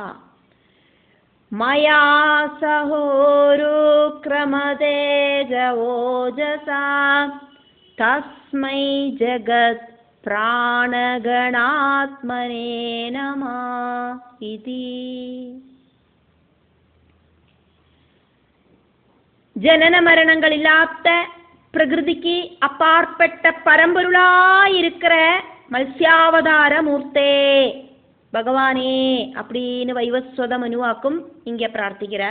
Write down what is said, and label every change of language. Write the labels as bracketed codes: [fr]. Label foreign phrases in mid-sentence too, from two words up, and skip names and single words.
[sa] മയാ സഹോരുക്രമദേ ജ ഓജസ തസ്മൈ ജഗത് പ്രാണഗണാത്മനേ നമ ഇതി. [ta] ஜனன மரணங்கள் இல்லாத பிரகிருதிக்கு அப்பாற்பட்ட பரம்பொருளாயிருக்கிற மத்ஸ்யாவதார மூர்த்தே பகவானே அப்படின்னு வைவஸ்வத மனுவாக்கும் இங்கே பிரார்த்திக்கிறார்.